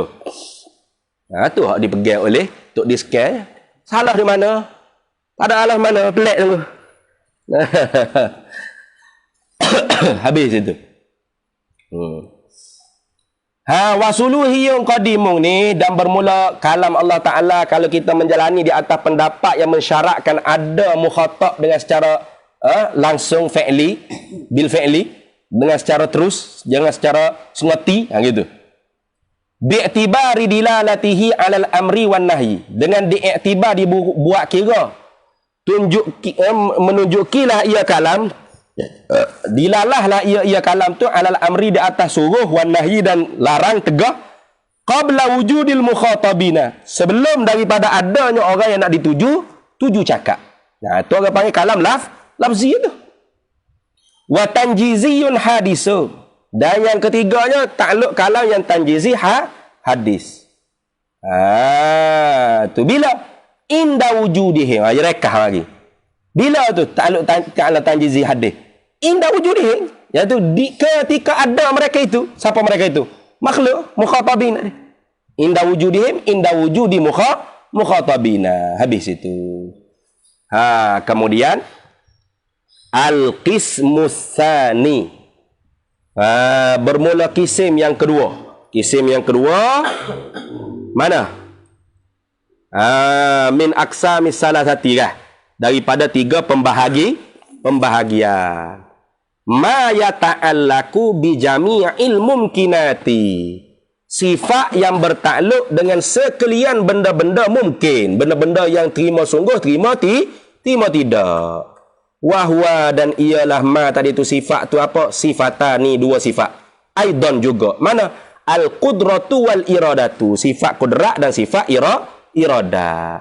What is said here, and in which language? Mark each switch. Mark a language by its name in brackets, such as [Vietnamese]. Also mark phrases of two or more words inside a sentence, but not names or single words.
[Malay] Tu hak dipegang oleh Tok Diskar. Salah di mana? Ada alah mana? Pelik tu. Habis itu. Wasuluhi yang qadimun ni, dan bermula kalam Allah Ta'ala kalau kita menjalani di atas pendapat yang mensyaratkan ada mukhatab dengan secara langsung [Arabic] fi'li, bil fi'li, [Malay] dengan secara terus, jangan secara sengati, gitu. [Arabic] Bi'tibari dilalatihi alal amri wan nahyi, [Malay] dengan diiktibar dibuat kira menunjukilah ia kalam, dilalahlah ia kalam tu [Arabic] alal amri [Malay] di atas suruh, [Arabic] wan nahyi [Malay] dan larang tegah, [Arabic] qabla wujudil mukhatabina, [Malay] sebelum daripada adanya orang yang nak tuju cakap. Tu orang panggil kalam lafzi tu. [Arabic] Wa tanjiziyun hadisu, [Malay] dan yang ketiganya takluk kalam yang tanjizi hadis. Tu bila [Arabic] inda wujudihim, [Malay] rekah lagi. Bila tu takluk kalam tanjizi hadis? [Arabic] Inda wujudihim, [Malay] iaitu ketika ada mereka itu. Siapa mereka itu? Makhluk mukhatabin. [Arabic] Inda wujudihim, inda wujudi mukhatabina. [Malay] Habis itu. Kemudian [Arabic] al-qismus tsani, [Malay] bermula kisim yang kedua. Kisim yang kedua mana? [Arabic] Min aqsamis salasati, [Malay] daripada tiga pembahagian. [Arabic] Ma yata'allaku bi jami'il mumkinati, [Malay] sifat yang bertakluk dengan sekalian benda-benda mungkin, benda-benda yang terima sungguh, terima tidak. Wahwa, dan ialah ma tadi tu sifat tu apa? Sifatani, dua sifat. Aidan juga. Mana? [Arabic] Al-qudratu wal iradatu, [Malay] sifat kudrat dan sifat iradah.